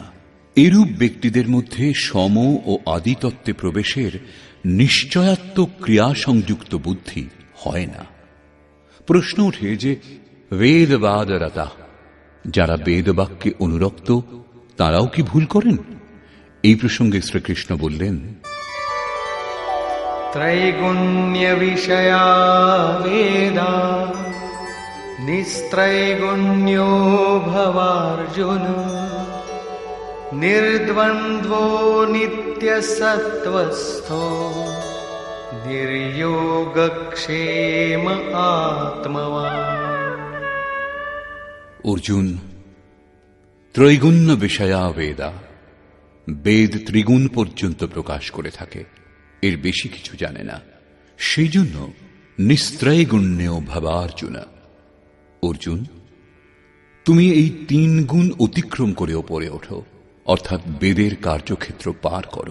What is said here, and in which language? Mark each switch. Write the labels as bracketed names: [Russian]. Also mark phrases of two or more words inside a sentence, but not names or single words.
[Bangla] এরূপ ব্যক্তিদের মধ্যে সম ও আদিতত্ত্বে প্রবেশের নিশ্চয়াত্মক ক্রিয়া সংযুক্ত বুদ্ধি হয় না। প্রশ্ন ওঠে যে বেদবাদরতা, যারা বেদবাক্যে অনুরক্ত, তারাও কি ভুল করেন? এই প্রসঙ্গে শ্রীকৃষ্ণ বললেন, [Sanskrit] त्रैगुण्य विषया वेदा निस्त्रैगुण्यो भवार्जुन निर्द्वन्द्वो नित्यसत्त्वस्थो निर्योगक्षेम आत्मवान्। [Bangla] অর্জুন, [Sanskrit] ত্রৈগুণ্য বিষয়া বেদা, [Bangla] বেদ ত্রিগুণ পর্যন্ত প্রকাশ করে থাকে, এর বেশি কিছু জানে না। সেই জন্য [Sanskrit] নিস্ত্রৈগুণ্যেও ভাবার্জুনা। [Bangla] অর্জুন, তুমি এই 3 গুণ অতিক্রম করে ওপরে ওঠো, অর্থাৎ বেদের কার্যক্ষেত্র পার করো।